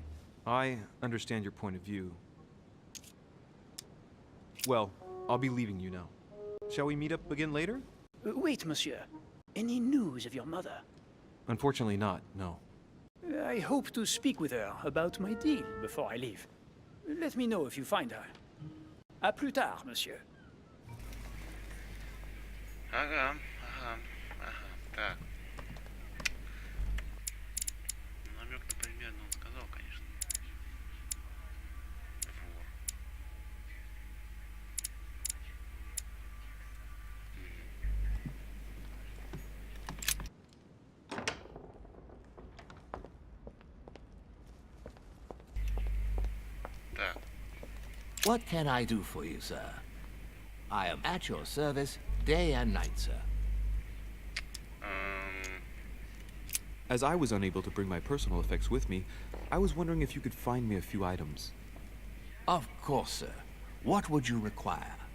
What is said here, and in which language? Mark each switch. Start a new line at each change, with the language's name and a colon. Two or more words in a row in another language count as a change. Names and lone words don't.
English: I understand your point of view. Well, I'll be leaving you now. Shall we meet up again later? Wait, monsieur. Any news of your mother? Unfortunately not, no. I hope to speak with her about my deal before I leave. Let me know if you find her.
French: À plus tard, monsieur.
Russian: Ага. Так. Намек-то примерно он сказал, конечно. Вор. Так.
English: What can I do for you, sir? I am at your service day and night, sir. As I was unable to bring my personal effects with me, I was wondering if you could find me a few items. Of course, sir. What would you require?